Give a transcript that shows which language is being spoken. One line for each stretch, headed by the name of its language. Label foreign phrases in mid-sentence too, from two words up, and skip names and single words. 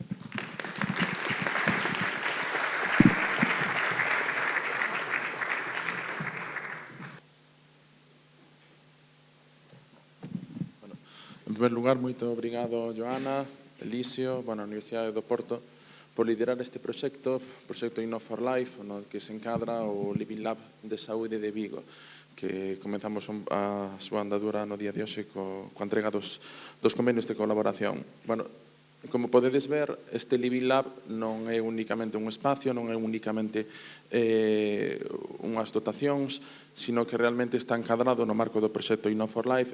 Galician: En primeiro lugar, moito obrigado, Joana, Elísio, a Universidade do Porto, por liderar este proxecto Innov for Life, no que se encadra o Living Lab de Saúde de Vigo, que comenzamos a súa andadura no día de hoxe coa entrega dos convenios de colaboración. Bueno, como podedes ver, este Living Lab non é únicamente un espacio, non é únicamente unhas dotacións, sino que realmente está encadrado no marco do proxecto Innov for Life.